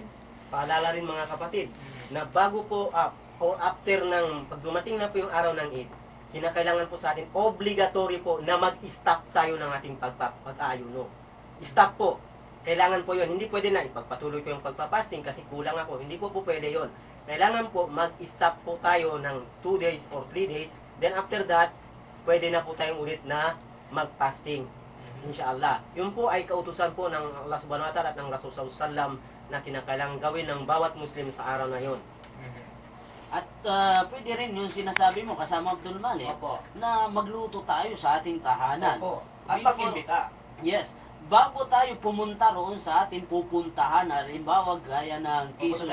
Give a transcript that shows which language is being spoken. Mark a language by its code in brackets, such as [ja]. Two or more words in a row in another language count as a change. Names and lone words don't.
[tl] Paalala rin mga kapatid, na bago po or after ng pag dumating na po yung araw ng Eid, kinakailangan po sa atin, obligatory po na mag-stop tayo ng ating pag-aayuno. Stop po. Kailangan po yun. Hindi pwede na ipagpatuloy ko yung pagpapasting kasi kulang ako. Hindi po pwede yun. Kailangan po mag-stop po tayo ng [en] 2 days or 3 days. Then after that, [tl] pwede na po tayong ulit na mag-fasting. Inshallah. Yun po ay kautusan po ng Allah [ar] سبحانه وتعالى [tl] at ng Rasul [ar] صلى الله عليه وسلم [tl] na kinakailangan gawin ng bawat Muslim sa araw na yun. At pwede rin yung sinasabi mo kasama Abdul Malik, Opo. na magluto tayo sa ating tahanan. Opo. At Before- pag-imbita. Yes. Bago tayo pumunta roon sa ating pupuntahan, halimbawa gaya ng Quezon